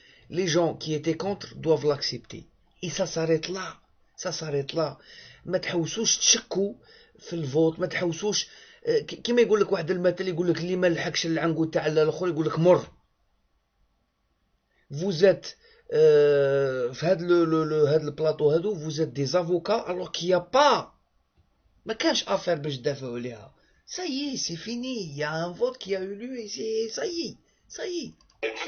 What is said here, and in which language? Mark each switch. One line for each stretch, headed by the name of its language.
French: Les gens qui étaient contre doivent l'accepter. Et ça s'arrête là.
Arabic: ما تحوسوش تشكوا في الفوت. ما تحوسوش كيما يقول لك واحد المثل يقول لك اللي ما لحقش العنقو تاع الاخر يقول لك مر.
French: Vous êtes
Arabic: في هاد البلاطو هادو
French: vous êtes des avocats alors qu'il y a pas
Arabic: ما كانش افير باش تدافعوا عليها.
French: Ça y est, c'est fini. Il y a un vote qui a eu lieu et ça y est.